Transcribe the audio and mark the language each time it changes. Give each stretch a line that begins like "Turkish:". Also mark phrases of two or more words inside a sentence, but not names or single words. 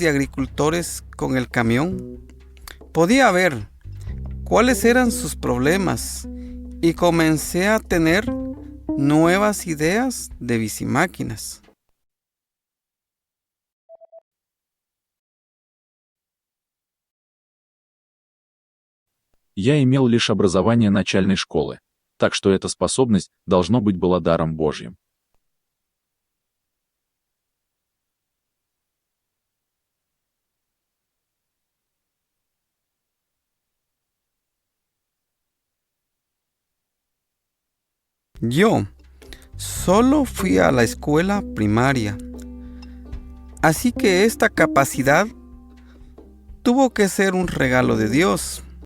Spanish: de agricultores con el camión, podía ver cuáles eran sus problemas y comencé a tener nuevas ideas de bicimáquinas.
Russian: Я имел лишь образование начальной школы, так что эта способность, должно быть, была даром Божьим.
Spanish: Yo solo fui a la escuela primaria, así que esta capacidad tuvo que ser un regalo de Dios.